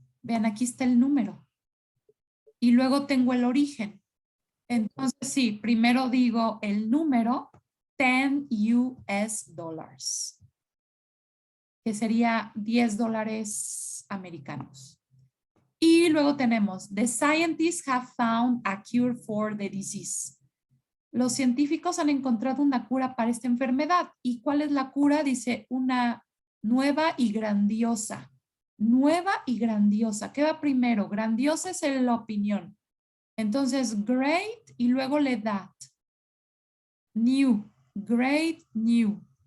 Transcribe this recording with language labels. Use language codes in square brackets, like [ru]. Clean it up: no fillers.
[es] Vean, aquí está el número. Y luego tengo el origen. Entonces, sí, primero digo el número [en] 10 US dollars, [es] que sería 10 dólares americanos. Y luego tenemos, [en] the scientists have found a cure for the disease. [es] Los científicos han encontrado una cura para esta enfermedad. ¿Y cuál es la cura? Dice, una nueva y grandiosa. Nueva y grandiosa. ¿Qué va primero? Grandiosa es la opinión. Entonces, great y luego la edad. [en] New, great new.